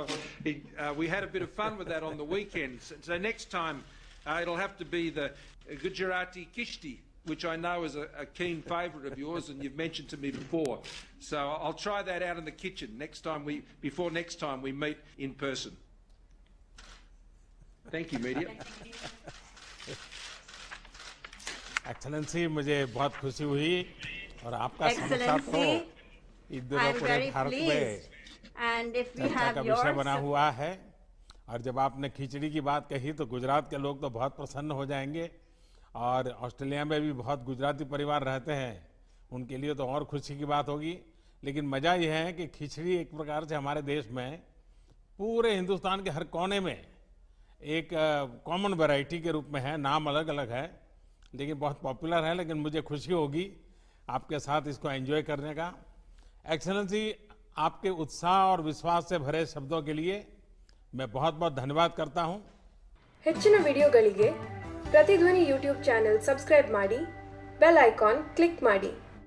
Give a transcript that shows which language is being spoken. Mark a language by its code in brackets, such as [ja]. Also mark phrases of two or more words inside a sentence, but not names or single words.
[en] We had a bit of fun with that on the weekend. So next time it'll have to be the Gujarati Kishti, which I know is a keen favourite of yours, and you've mentioned to me before. So I'll try that out in the kitchen before next time we meet in person. Thank you, media. [hi] एक्सेलेंसी, मुझे बहुत खुशी हुई और आपका समोसा तो इस दिनों पूरे भारत में चर्चा का विषय बना हुआ है। और जब आपने खिचड़ी की बात कही तो गुजरात के लोग तो बहुत प्रसन्न हो जाएंगे, और ऑस्ट्रेलिया में भी बहुत गुजराती परिवार रहते हैं, उनके लिए तो और खुशी की बात होगी। लेकिन मज़ा यह है कि खिचड़ी एक प्रकार से हमारे देश में पूरे हिंदुस्तान के हर कोने में एक [en] common variety [hi] के रूप में है, नाम अलग अलग है लेकिन बहुत पॉपुलर है। लेकिन मुझे खुशी होगी आपके साथ इसको एंजॉय करने का। एक्सेलेंसी, आपके उत्साह और विश्वास से भरे शब्दों के लिए मैं बहुत बहुत धन्यवाद करता हूं। [kn] ಹೆಚ್ಚಿನ ವಿಡಿಯೋಗಳಿಗೆ ಪ್ರತಿಧ್ವನಿ [en] YouTube channel subscribe [kn] ಮಾಡಿ, [en] bell icon click [kn] ಮಾಡಿ।